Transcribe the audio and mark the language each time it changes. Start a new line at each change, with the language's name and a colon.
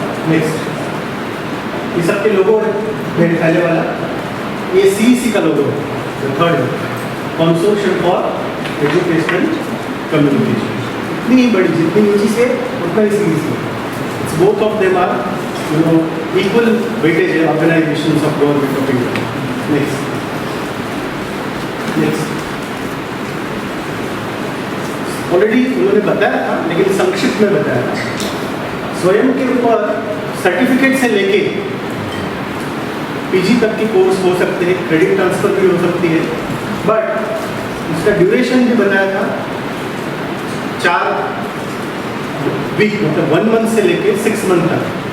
Hindi: Next ये सबके लोगो है मेरे पहले वाला, ये सीईसी का लोगो है, third consortium for educational communication. इतनी बड़ी, जितनी यूजीसी है उतना ही सीईसी है।
English: Both of them are equal weightage organizations of government of India. Next.
Hindi: Already उन्होंने बताया था लेकिन संक्षिप्त में बताया था। स्वयं के ऊपर सर्टिफिकेट से लेके पीजी तक की कोर्स हो सकते हैं, क्रेडिट ट्रांसफर भी हो सकती है, बट उसका ड्यूरेशन भी बताया था 4 वीक, मतलब 1 मंथ से लेके 6 मंथ तक।